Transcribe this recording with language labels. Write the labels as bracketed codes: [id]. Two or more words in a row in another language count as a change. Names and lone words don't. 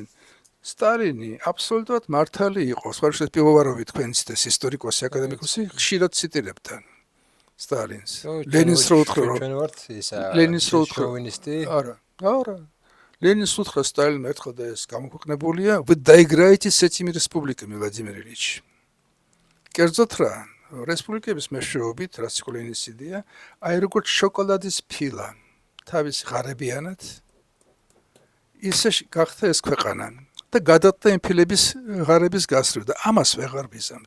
[ka] სტალინი აბსოლუტურად მართალი იყო. სხვაგვარად პივოვაროვი თქვენ ციტეს ისტორიკოსი, აკადემიკოსი ხშირად ციტირებდა სტალინს. ლენინს რო უთხრა ჩვენ ვართ ისა ლენინს რო უთხრა შოვინისტი არა ლენინს უთხრა სტალინმა ერთხელ და ეს გამოქვეყნებულია [ru] вы доиграете с этими республиками Владимир Ильич. [ka] კერძოდ რა რესპუბლიკების მეშვეობით რაც იყო ლენინის იდეა აი როგორც შოკოლადის ფილა თავის ღარებიანად ისე გახდა ეს ქვეყანა და გადადდა იმ ფილების ღარების გასწრებ და ამას ვეღარ ვიზამთ.